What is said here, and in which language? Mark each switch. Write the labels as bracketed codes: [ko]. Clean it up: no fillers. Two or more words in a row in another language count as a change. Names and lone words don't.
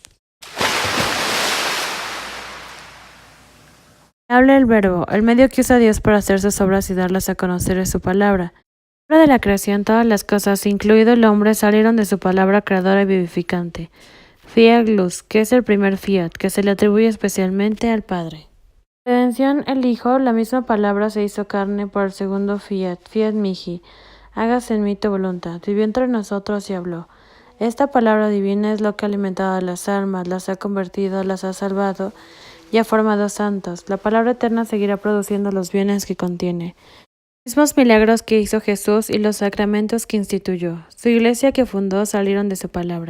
[es] Habla el verbo, el medio que usa Dios para hacer sus obras y darlas a conocer es su palabra. A la hora de la creación, todas las cosas, incluido el hombre, salieron de su palabra creadora y vivificante. Fiat Luz, que es el primer fiat, que se le atribuye especialmente al Padre. Redención, el Hijo, la misma palabra se hizo carne por el segundo fiat, [la] fiat mihi, [es] hágase en mí tu voluntad, vivió entre nosotros y habló. Esta palabra divina es lo que ha alimentado a las almas, las ha convertido, las ha salvado y ha formado santos. La palabra eterna seguirá produciendo los bienes que contiene. Los mismos milagros que hizo Jesús y los sacramentos que instituyó, su iglesia que fundó salieron de su palabra.